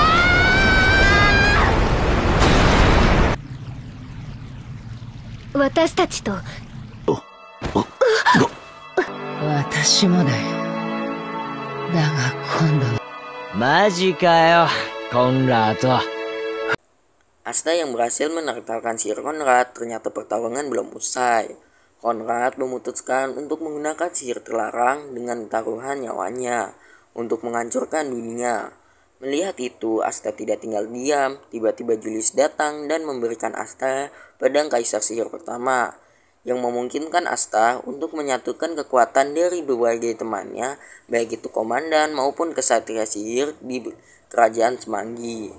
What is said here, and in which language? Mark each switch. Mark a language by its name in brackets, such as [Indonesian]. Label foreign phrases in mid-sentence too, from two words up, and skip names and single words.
[Japanese] 私たちと私もだよ。だが今度はマジかよコンラード。 [Indonesian] Asta yang berhasil menertalkan sihir Conrad, ternyata pertarungan belum usai. Conrad memutuskan untuk menggunakan sihir terlarang dengan taruhan nyawanya untuk menghancurkan dunia. Melihat itu, Asta tidak tinggal diam. Tiba-tiba Julius datang dan memberikan Asta pedang kaisar sihir pertama, yang memungkinkan Asta untuk menyatukan kekuatan dari berbagai temannya, baik itu komandan maupun kesatria sihir di kerajaan Semanggi.